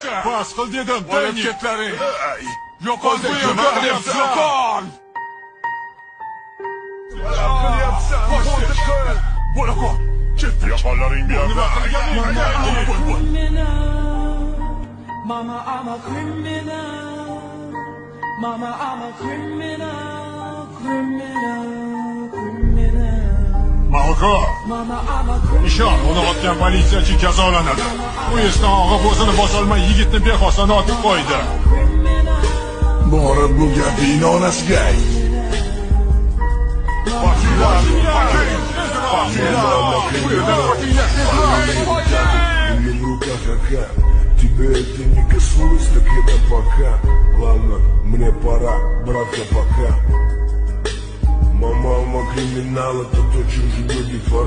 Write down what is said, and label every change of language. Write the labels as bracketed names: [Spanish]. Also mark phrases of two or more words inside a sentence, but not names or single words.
[Uzbek] Bas qil dedim, olib ketlaring. Yo'qol bu yerda, yo'qol. Bo'la qol. Yo'qollaring bu yerda. [English] Mama, I'm a criminal. Mama, I'm a criminal, criminal, criminal. [Uzbek] Malko, [English] Mama, I'm a criminal. [Uzbek] ishon, uni otgan politsiyachi jazolanadi. Poyezddan og'ib o'zini bosolmay yigitni bexosdan otib qo'ydi. Borib bu gapingni onasiga ayt. [Russian] Или в руках АК. Тебе это не коснулось, так это пока. Ладно, мне пора, братка, пока. Мама, криминал, это то, чем живет детвора.